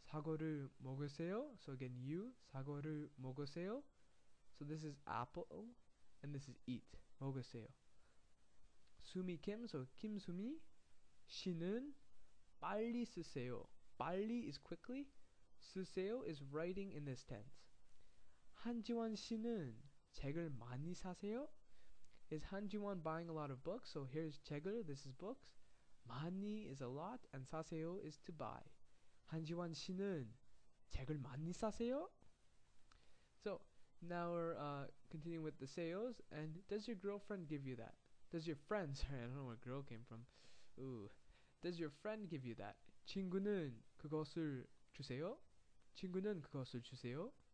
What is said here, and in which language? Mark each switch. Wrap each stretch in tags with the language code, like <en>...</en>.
<ko>사과를 먹으세요. So again, you. 사과를 먹으세요.</ko> <en>So this is apple, and this is eat.</en> <ko>먹으세요.</ko> <en>수미 Kim, so 김수미.</en> <ko>씨는 빨리 쓰세요.</ko> <en>빨리 is quickly. 쓰세요 is writing in this tense.</en> <ko>한지원 씨는 책을 많이 사세요?</ko> <en>Is 한지원 buying a lot of books? So here's 책을, this is books. 많이 is a lot, and 사세요 is to buy.</en> <ko>한지원 씨는 책을 많이 사세요?</ko> <en>So now we're continuing with the 세요s. And does your girlfriend give you that? Does your friend, sorry, I don't know where girl came from. Ooh. Does your friend give you that?</en> <ko>친구는 그것을 주세요? 친구는 그것을 주세요?</ko>